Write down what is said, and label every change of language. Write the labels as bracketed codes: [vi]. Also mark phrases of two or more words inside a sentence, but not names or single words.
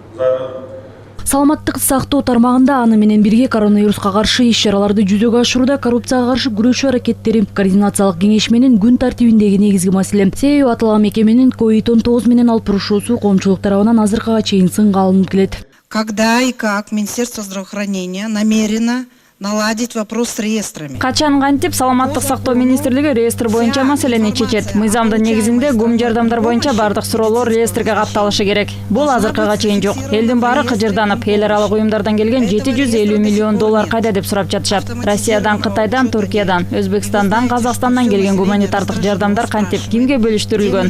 [ky] Саламаттык сактоо тармагында аны менен бирге коронавируска каршы иш-чараларды жүзөгө ашырууда коррупцияга каршы күрөшүү аракеттери координациялык кеңеш менен күн тартибиндеги негизги маселе. Себеби аталган мекеменин COVID-19 менен алып бурушуусу коомчулук тарабынан азыркыга чейин сынга алынып келет. [ru] Когда и как Министерство здравоохранения намерено наладить вопрос с реестрами. [ky] Качан кантип саламаттык сактоо министрлиги реестр боюнча маселени чечет. Мыйзамдын негизинде гум жардамдар боюнча бардык суроолор реестрге катталышы керек. Бул азыркыга чейин жок. Элдин баары кыжырданып, эл аралык уюмдардан келген 750 миллион доллар кайда деп сурап жатышат. Россиядан, Кытайдан, Туркиядан, Өзбекстандан, Казакстандан келген гуманитардык жардамдар кантип кимге бөлүштүрүлгөн?